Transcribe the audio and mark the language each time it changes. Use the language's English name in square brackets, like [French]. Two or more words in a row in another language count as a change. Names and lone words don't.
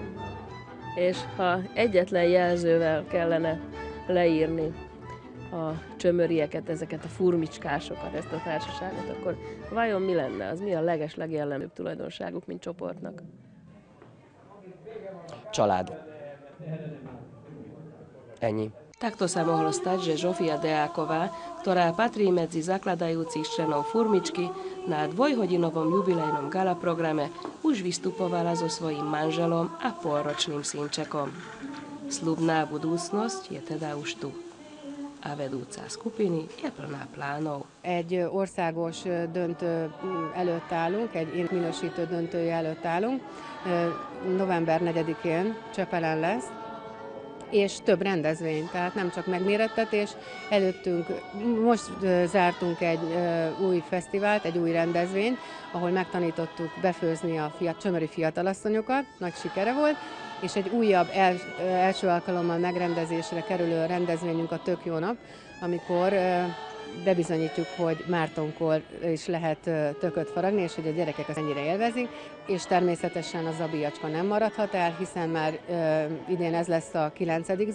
[Hungarian] És ha egyetlen jelzővel kellene leírni a csömörieket, ezeket a furmicskásokat, ezt a társaságot, akkor vajon mi lenne? Az mi a legjellemzőbb tulajdonságuk, mint csoportnak? Család. Ennyi. [Slovak] Takto sa mohlo stať, že Žofia Deáková, ktorá patrí medzi zakladajúcich členov Furmičky, na 2-hodinovom jubilejnom gala programe už vystupovala so svojím manželom a pôlročným synčekom. Sľubná budúcnosť je teda už tu. A vedúca skupiny je plná plánov. [Hungarian] Egy országos döntő előtt állunk, egy minősítő döntője előtt állunk. November 4-én Csepelen lesz. és több rendezvény, tehát nem csak megmérettetés. Előttünk most zártunk egy új fesztivált, egy új rendezvényt, ahol megtanítottuk befőzni a csömöri fiatalasszonyokat, nagy sikere volt, és egy újabb első alkalommal megrendezésre kerülő rendezvényünk a Tök jó nap, amikor bebizonyítjuk, hogy Mártonkor is lehet tököt faragni, és hogy a gyerekek azt ennyire élvezik, és természetesen a zabijacska nem maradhat el, hiszen már idén ez lesz a 9.